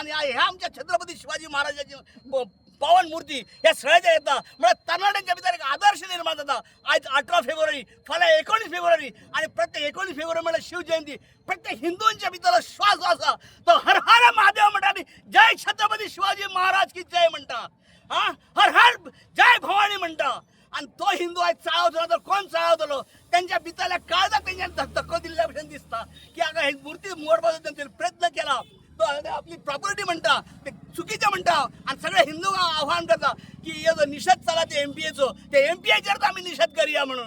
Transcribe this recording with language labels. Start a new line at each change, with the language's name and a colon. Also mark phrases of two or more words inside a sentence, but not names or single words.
Konkani: आणि ह्या आमच्या छत्रपती शिवाजी महाराजाची पावन मूर्ती ह्या सगळ्याच्या येता म्हळ्यार तरणाट्यांच्या भितर एक आदर्श निर्माण जाता. आयज 18 फेब्रुवारी, फाल्यां 19 फेब्रुवारी आणि प्रत्येक 19 फेब्रुवारी म्हळ्यार शिवजयंती. प्रत्येक हिंदूंच्या भितर श्वास आसा तो हर हर महादेव म्हणटा आनी जय छत्रपती शिवाजी महाराज की जय म्हणटा. हर हर जय भवानी म्हणटा. आणि तो हिंदू आयज चाळवतलो तर कोण चाळवतलो? त्यांच्या भितरल्या काळजाक तेंच्यानी धक्को दिल्ल्या भशेन दिसता की हांगा ही मूर्ती मोडपाचो तेंच्यानी प्रयत्न केला. तो आपली प्रॉपर्टी म्हणटा ते चुकीचें म्हणटा. आणि सगळे हिंदू आव्हान करता की हेजो निशेध चला ते MPAचो, ते MPAचेर आमी निशेध करुया म्हणून.